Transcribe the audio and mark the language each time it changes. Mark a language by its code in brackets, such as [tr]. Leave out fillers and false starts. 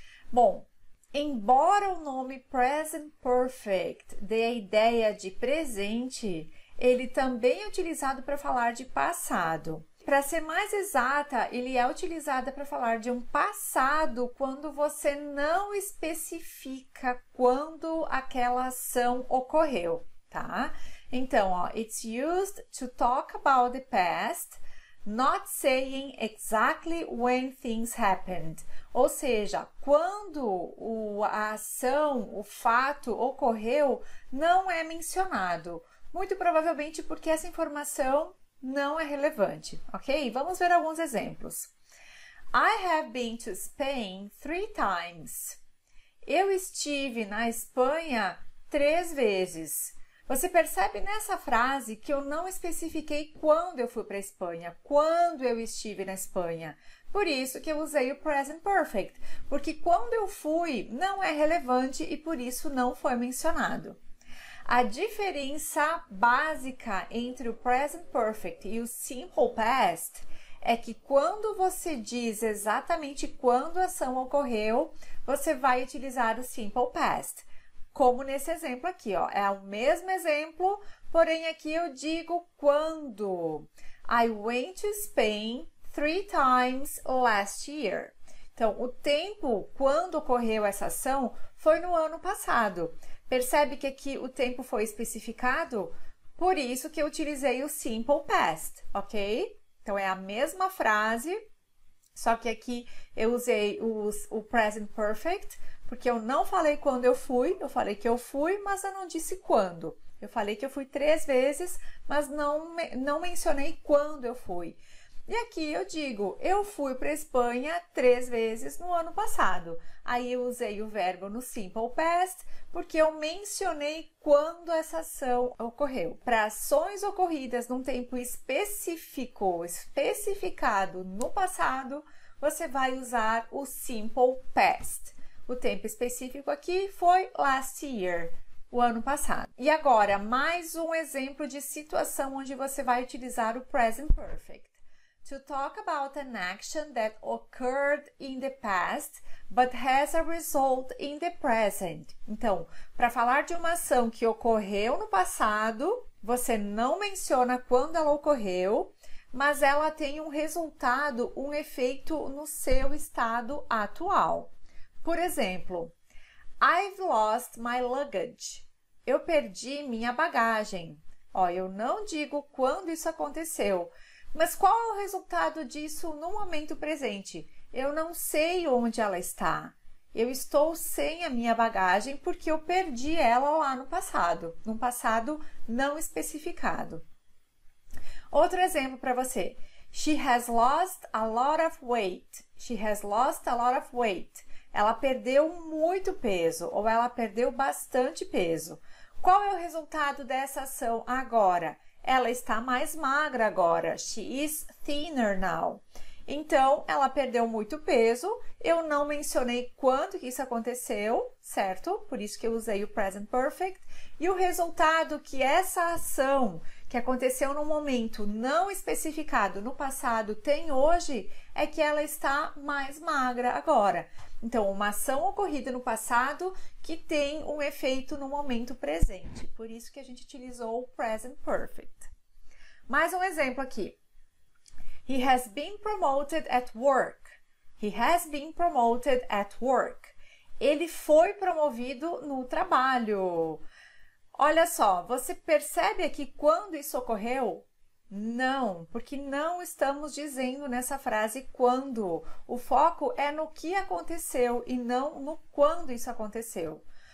[pt] Bom, embora o nome Present Perfect dê a ideia de presente, ele também é utilizado para falar de passado. Para ser mais exata, ele é utilizado para falar de um passado quando você não especifica quando aquela ação ocorreu, tá? Então, ó, [en] it's used to talk about the past, not saying exactly when things happened. [pt] Ou seja, quando a ação, o fato ocorreu, não é mencionado. Muito provavelmente porque essa informação não é relevante, ok? Vamos ver alguns exemplos. [en] I have been to Spain 3 times. [pt] Eu estive na Espanha 3 vezes. Você percebe nessa frase que eu não especifiquei quando eu fui para a Espanha, quando eu estive na Espanha. Por isso que eu usei o Present Perfect, porque quando eu fui não é relevante e por isso não foi mencionado. A diferença básica entre o Present Perfect e o Simple Past é que quando você diz exatamente quando a ação ocorreu, você vai utilizar o Simple Past. Como nesse exemplo aqui, ó, é o mesmo exemplo, porém aqui eu digo quando. [en] I went to Spain 3 times last year. [pt] Então, o tempo quando ocorreu essa ação foi no ano passado. Percebe que aqui o tempo foi especificado? Por isso que eu utilizei o Simple Past, ok? Então, é a mesma frase, só que aqui eu usei o Present Perfect, porque eu não falei quando eu fui, eu falei que eu fui, mas eu não disse quando. Eu falei que eu fui 3 vezes, mas não mencionei quando eu fui. E aqui eu digo, eu fui para a Espanha 3 vezes no ano passado. Aí eu usei o verbo no Simple Past, porque eu mencionei quando essa ação ocorreu. Para ações ocorridas num tempo específico, especificado no passado, você vai usar o Simple Past. O tempo específico aqui foi [en] last year, [pt] o ano passado. E agora, mais um exemplo de situação onde você vai utilizar o Present Perfect. [en] To talk about an action that occurred in the past, but has a result in the present. [pt] Então, para falar de uma ação que ocorreu no passado, você não menciona quando ela ocorreu, mas ela tem um resultado, um efeito no seu estado atual. Por exemplo, [en] I've lost my luggage. [pt] Eu perdi minha bagagem. Ó, eu não digo quando isso aconteceu, mas qual é o resultado disso no momento presente? Eu não sei onde ela está. Eu estou sem a minha bagagem porque eu perdi ela lá no passado, num passado não especificado. Outro exemplo para você. [en] She has lost a lot of weight. She has lost a lot of weight. [pt] Ela perdeu muito peso ou ela perdeu bastante peso. Qual é o resultado dessa ação agora? Ela está mais magra agora. [en] She is thinner now. [pt] Então, ela perdeu muito peso. Eu não mencionei quando que isso aconteceu, certo? Por isso que eu usei o Present Perfect. E o resultado que essa ação que aconteceu num momento não especificado no passado tem hoje é que ela está mais magra agora. Então, uma ação ocorrida no passado que tem um efeito no momento presente. Por isso que a gente utilizou o Present Perfect. Mais um exemplo aqui. [en] He has been promoted at work. He has been promoted at work. [pt] Ele foi promovido no trabalho. Olha só, você percebe aqui quando isso ocorreu? Não, porque não estamos dizendo nessa frase quando. O foco é no que aconteceu e não no quando isso aconteceu.